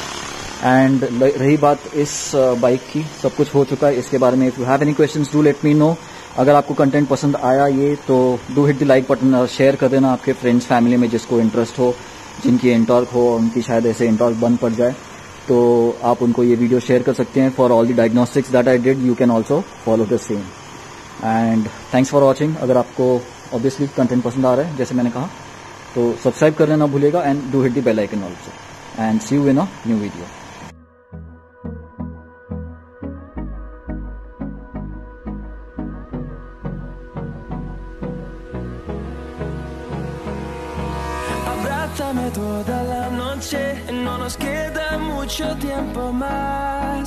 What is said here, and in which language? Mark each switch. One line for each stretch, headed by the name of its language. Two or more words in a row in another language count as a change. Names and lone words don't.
Hindi: एंड रही बात इस बाइक की, सब कुछ हो चुका है इसके बारे में।
English: If you have any questions do let me know.
Hindi: अगर आपको कंटेंट पसंद आया ये तो
English: do hit the like button
Hindi: और शेयर कर देना आपके
English: friends family
Hindi: में जिसको इंटरेस्ट हो, जिनकी एंटॉर्क हो, उनकी शायद ऐसे एंटॉर्क बंद पड़ जाए, तो आप उनको ये वीडियो शेयर कर सकते हैं।
English: For all the diagnostics that I did, you can also follow the same. and thanks for watching.
Hindi: अगर आपको
English: obviously content
Hindi: पसंद आ रहा है जैसे मैंने कहा, तो सब्सक्राइब करना ना भूलिएगा
English: and do hit the bell icon also. and see you in a new video.
Spanish: Abrázame toda la noche, no nos queda mucho tiempo más.